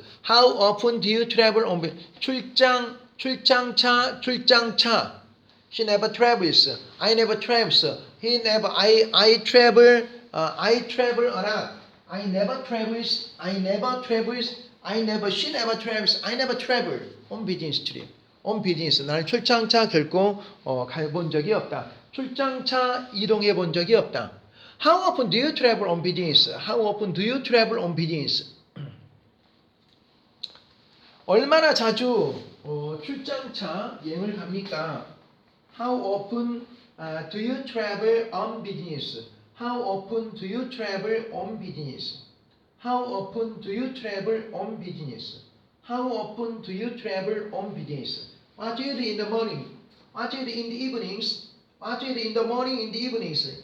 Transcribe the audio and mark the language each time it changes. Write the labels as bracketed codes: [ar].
[en] How often do you travel on 출장차. She never travels. I never travels. He never. I travel. I travel a lot. I never travels. I never travels. I never. She never travels. I never travel on business trip. On business. [ko] 나는 출장차 결코 가본 적이 없다. 출장차 이동해 본 적이 없다. [en] How often do you travel on business? How often do you travel on business? [ko] 얼마나 자주 출장차 여행을 갑니까? [en] How often do you travel on business? How often do you travel on business? How often do you travel on business? How often do you travel on business? What do you do in the morning? What do you do in the evenings? What do you do in the morning, in the evenings?